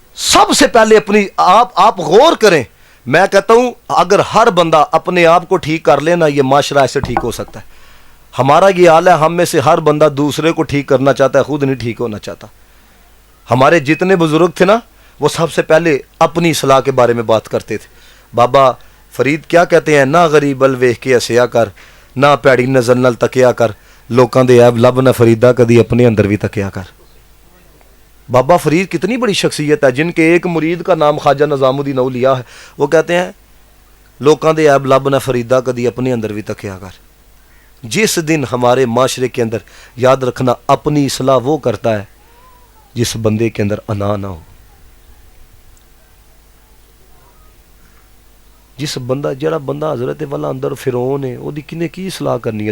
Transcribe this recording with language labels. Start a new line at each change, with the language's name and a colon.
Urdu: سب سے پہلے اپنی آپ غور کریں. میں کہتا ہوں اگر ہر بندہ اپنے آپ کو ٹھیک کر لینا یہ معاشرہ ایسے ٹھیک ہو سکتا ہے. ہمارا یہ حال ہے, ہم میں سے ہر بندہ دوسرے کو ٹھیک کرنا چاہتا ہے, خود نہیں ٹھیک ہونا چاہتا. ہمارے جتنے بزرگ تھے نا وہ سب سے پہلے اپنی اصلاح کے بارے میں بات کرتے تھے. بابا فرید کیا کہتے ہیں,
Punjabi: نہ غریب ال ویخ کے اسیا کر, نہ پیڑی نظر نال تکیا کر, لوکاں دے عیب لب نہ فریدا کدی اپنے اندر بھی تکیا کر.
Urdu: بابا فرید کتنی بڑی شخصیت ہے, جن کے ایک مرید کا نام خواجہ نظام الدین اولیاء ہے. وہ کہتے ہیں
Punjabi: لوکاں دے عیب لب نہ فریدا کدی اپنے اندر بھی تکیا کر.
Urdu: جس دن ہمارے معاشرے کے اندر, یاد رکھنا, اپنی اصلاح وہ کرتا ہے جس بندے کے اندر انا نہ ہو.
Punjabi: جڑا بندہ حضرت والا اندر فرعون ہے, وہ کنے کی اصلاح کرنی ہے.